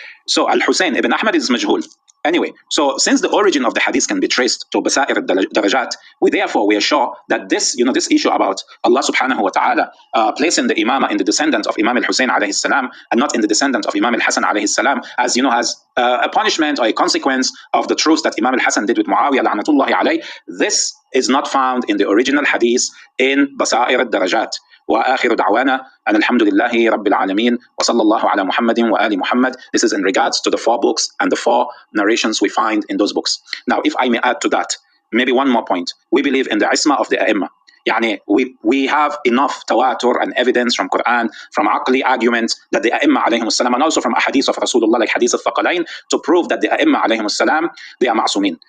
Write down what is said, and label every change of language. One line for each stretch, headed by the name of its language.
English: So Al-Hussein ibn Ahmad is majhul. Anyway, so since the origin of the hadith can be traced to Basair al-Darajat, we are sure that this issue about Allah subhanahu wa ta'ala placing the Imamah in the descendants of Imam al-Hussein alayhi salam and not in the descendants of Imam al-Hassan alayhi salam, as has a punishment or a consequence of the truce that Imam al-Hassan did with Muawiyah la'natullahi alayh, this is not found in the original hadith in Basair al-Darajat.
Arabic: وآخر دعوانا أن الحمد لله رب العالمين وصلى الله على محمد وآل محمد.
English: This is in regards to the 4 books and the 4 narrations we find in those books. Now, if I may add to that, maybe one more point. We believe in the isma of the A'imma. We have enough tawatur and evidence from Quran, from aqli arguments that the A'imma alayhim salam, and also from ahadith of Rasulullah like hadith al-Thaqalain, to prove that the A'imma alayhim salam, they are ma'sumin.